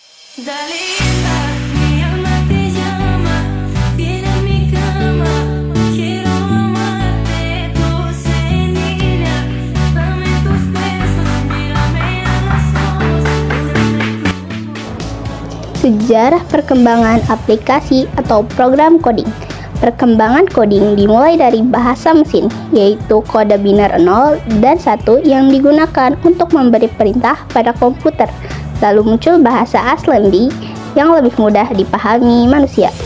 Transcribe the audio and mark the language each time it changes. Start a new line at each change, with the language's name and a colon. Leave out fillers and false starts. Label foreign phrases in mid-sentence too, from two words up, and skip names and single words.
Spanish: Dalita, mi alma te llama, viene a mi cama, quiero amarte, dulce niña, dame tus besos, mírame a los ojos.
Indonesian: Sejarah perkembangan aplikasi atau program coding. Perkembangan coding dimulai dari bahasa mesin, yaitu kode biner 0 dan 1 yang digunakan untuk memberi perintah pada komputer. Lalu muncul bahasa assembly yang lebih mudah dipahami manusia.